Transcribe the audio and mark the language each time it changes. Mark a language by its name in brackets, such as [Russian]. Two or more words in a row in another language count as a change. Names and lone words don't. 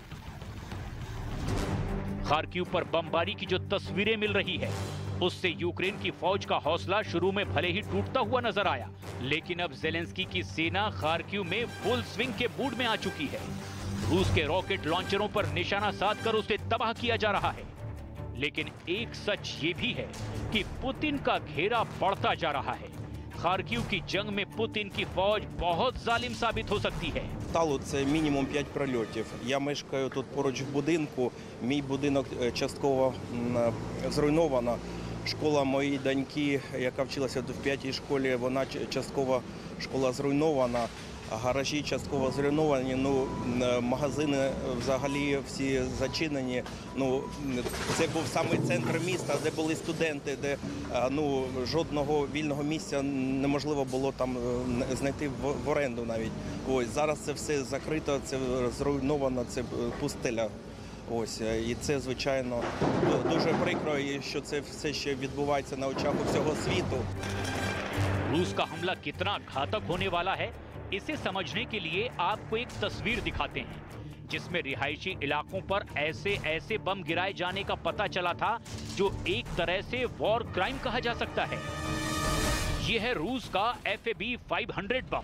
[Hindi] खार्किव पर बमबारी की जो तस्वीरें मिल रही है, उससे यूक्रेन की फौज का हौसला शुरू में भले ही टूटता हुआ नजर आया, लेकिन अब ज़ेलेंस्की की सेना खार्किव में [English] full swing [Hindi] के मूड में आ चुकी है। रूस के [English] rocket launchers [Hindi] पर निशाना साधकर उसे तबाह किया जा रहा है। लेकिन एक सच ये भी है कि पुतिन का घेरा बढ़ता जा रहा है। खार्किव की जंग में पुतिन की फौज बहुत जालिम साबित हो सकती है। [Ukrainian] Стало це мінімум 5 прильотів. Я мешкаю тут поруч в будинку. Мій будинок частково зруйновано. Школа моєї доньки, яка вчилася в 5-й школі, вона частково школа зруйнована. Гаражі частково зруйновані, магазини взагалі всі зачинені. Це був саме центр міста, де були студенти, де жодного вільного місця неможливо було там знайти в оренду навіть. Ось зараз це все закрито, це зруйновано, це пустеля. Ось, і це, звичайно, дуже прикро, що це все ще відбувається на очах у всього світу. [Hindi] रूस का हमला कितना घातक होने वाला है, इसे समझने के लिए आपको एक तस्वीर दिखाते हैं, जिसमें रिहायशी इलाकों पर ऐसे ऐसे बम गिराए जाने का पता चला था जो एक तरह से [English] war crime [Hindi] कहा जा सकता है। यह है रूस का FAB-500 बम।